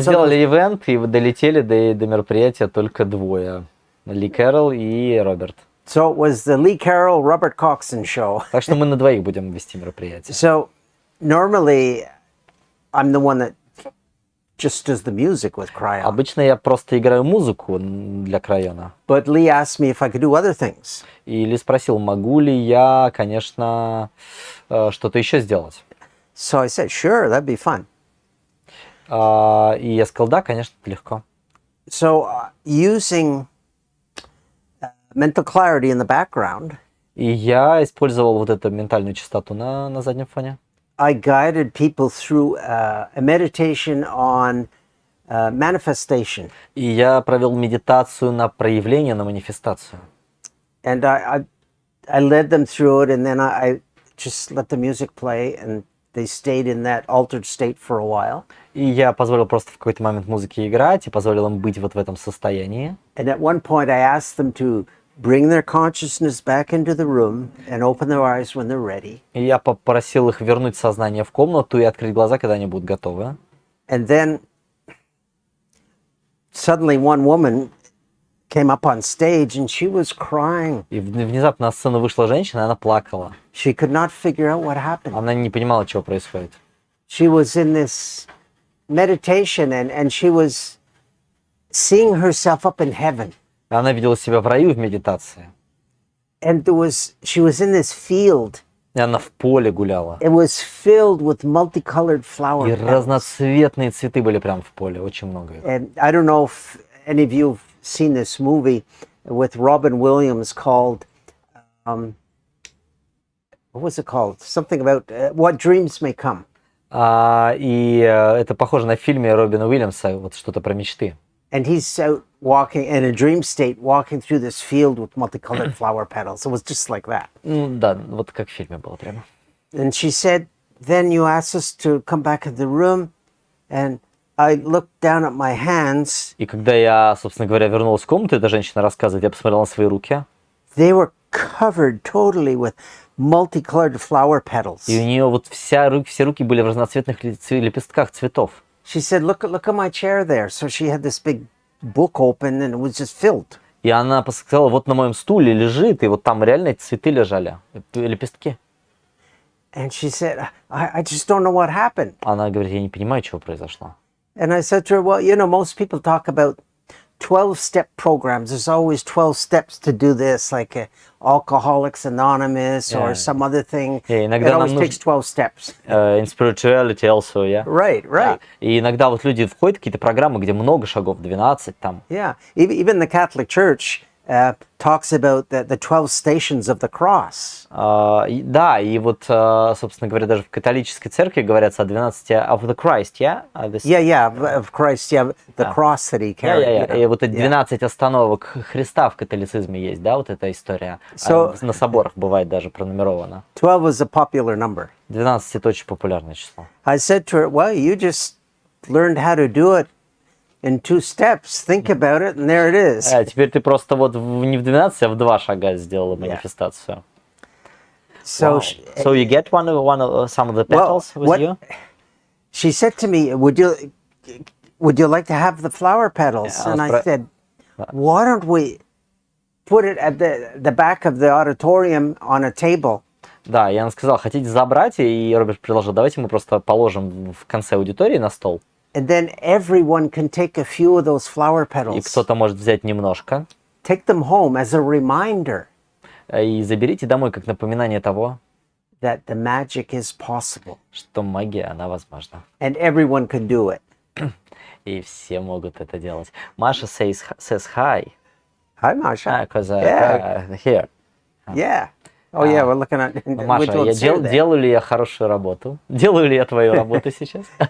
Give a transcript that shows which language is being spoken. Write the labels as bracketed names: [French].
[Russian] Сделали ивент и долетели до мероприятия только двое. Ли Кэрролл и Роберт. [English] So it was the Lee Carroll, Robert Coxon show. [Russian] Так что мы на двоих будем вести мероприятие. [English] So normally I'm the one that just does the music with Cryon. [Russian] Обычно я просто играю музыку для Крайона. [English] But Lee asked me if I could do other things. [Russian] И Ли спросил, могу ли я, конечно, что-то еще сделать. [English] So I said, sure, that'd be fun. [Russian] И я сказал, да, конечно, легко. [English] So using mental clarity in the background, [Russian] И я использовал вот эту ментальную частоту на заднем фоне. [English] I guided people through a meditation on manifestation. [Russian] И я провел медитацию на проявление, на манифестацию. [English] And I led them through it, and then I just let the music play, and they stayed in that altered state for a while. [Russian] И я позволил просто в какой-то момент музыке играть, и позволил им быть вот в этом состоянии. [English] And at one point I asked them to bring their consciousness back into the room and open their eyes when they're ready. [Russian] И я попросил их вернуть сознание в комнату и открыть глаза, когда они будут готовы. [English] And then suddenly one woman came up on stage and she was crying. [Russian] И внезапно на сцену вышла женщина, и она плакала. [English] She could not figure out what happened. [Russian] Она не понимала, что происходит. [English] She was in this meditation and she was seeing herself up in heaven. [Russian] Она видела себя в раю в медитации. [English] And she was in this field. [Russian] И она в поле гуляла. [English] It was filled with multicolored flower [Russian] И [English] petals. [Russian] разноцветные цветы были прям в поле, очень много их. [English] And I don't know if any of you have seen this movie with Robin Williams called, what was it called? Something about What Dreams May Come. [Russian] Это похоже на фильме Робина Уильямса, вот что-то про мечты. [English] And he's out walking in a dream state, walking through this field with multicolored flower petals. It was just like that. [Russian] Да, вот как в фильме было прямо. [English] And she said, then you asked us to come back in the room, and I looked down at my hands. [Russian] И когда я, собственно говоря, вернулась в комнату, эта женщина рассказывает, я посмотрел на свои руки. [English] They were covered totally with multicolored flower petals. [Russian] И у нее вот все руки были в разноцветных лепестках цветов. [English] She said, look at my chair there. So she had this big book open and it was just filled. [Russian] И она сказала, вот на моем стуле лежит, и вот там реально эти цветы лежали, лепестки. [English] And she said, I just don't know what happened. [Russian] Она говорит, я не понимаю, чего произошло. [English] And I said to her, well, you know, most people talk about 12-step programs. There's always 12 steps to do this, like Alcoholics Anonymous or some other thing. It always takes 12 steps. In spirituality also, yeah. Right. [Russian] Да. И иногда вот люди входят в какие-то программы, где много шагов, 12 там. [English] Yeah, even the Catholic Church talks about the 12 stations of the cross. [Russian] Да, и вот, собственно говоря, даже в католической церкви говорятся о 12 [English] of the Christ, yeah? Of Christ, the cross that he carried. [Russian] И вот эти 12 остановок Христа в католицизме есть, да, вот эта история. На соборах бывает даже пронумеровано. [English] 12 is a popular number. [Russian] 12 это очень популярное число. [English] I said to her, well, you just learned how to do it in 2 steps. Think about it, and there it is. [Russian] Теперь ты просто вот не в 12, а в 2 шага сделала манифестацию. [English] So, so you get some of the petals with you? She said to me, would you like to have the flower petals? And I said, why don't we put it at the back of the auditorium on a table? [Russian] Да, и она сказала, хотите забрать? И Роберт предложил, давайте мы просто положим в конце аудитории на стол. [English] And then everyone can take a few of those flower petals. [Russian] И кто-то может взять немножко. [English] Take them home as a reminder. [Russian] И заберите домой как напоминание того, [English] that the magic is possible. [Russian] Что магия, она возможна. [English] And everyone can do it. [Russian] И все могут это делать. [English] Маша says hi. Hi, Masha. Because here. Yeah. Oh, yeah, we're looking at... [Russian] Маша, делаю ли я хорошую работу? Делаю ли я твою работу сейчас?